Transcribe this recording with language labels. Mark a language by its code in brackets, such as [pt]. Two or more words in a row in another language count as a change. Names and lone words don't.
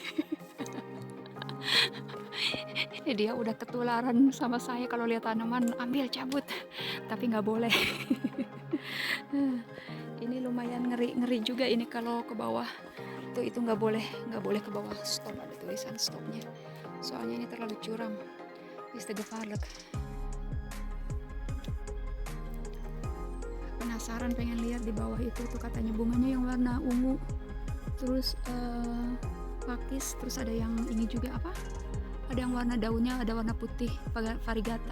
[id] Dia udah ketularan sama saya kalau lihat tanaman, ambil, cabut. Tapi nggak boleh. Ini lumayan ngeri juga ini kalau ke bawah. Tuh itu nggak boleh ke bawah. Stop, ada tulisan stopnya. Soalnya ini terlalu curam. [nl] Is te gevaarlijk. [id] Penasaran pengen lihat di bawah itu tuh katanya bunganya yang warna ungu, terus pakis, terus ada yang ini juga apa, ada yang warna daunnya ada warna putih, varigata.